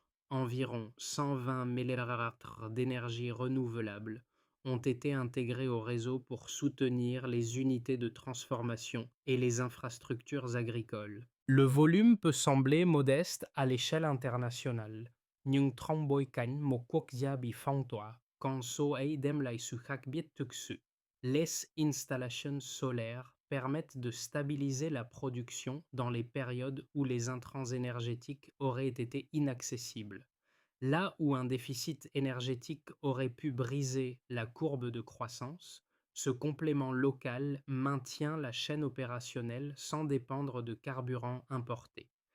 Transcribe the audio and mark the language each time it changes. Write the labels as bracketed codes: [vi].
[fr] Environ 120 MWh d'énergie renouvelable ont été intégrés au réseau pour soutenir les unités de transformation et les infrastructures agricoles. Le volume peut sembler modeste à l'échelle internationale. [vi] Nhưng trong bối cảnh một quốc gia bị phong tỏa, con số ấy đem lại sự khác biệt thực sự. [fr] Les installations solaires permettent de stabiliser la production dans les périodes où les intrants énergétiques auraient été inaccessibles. Là où un déficit énergétique aurait pu briser la courbe de croissance, ce complément local maintient la chaîne opérationnelle sans dépendre de carburants importés.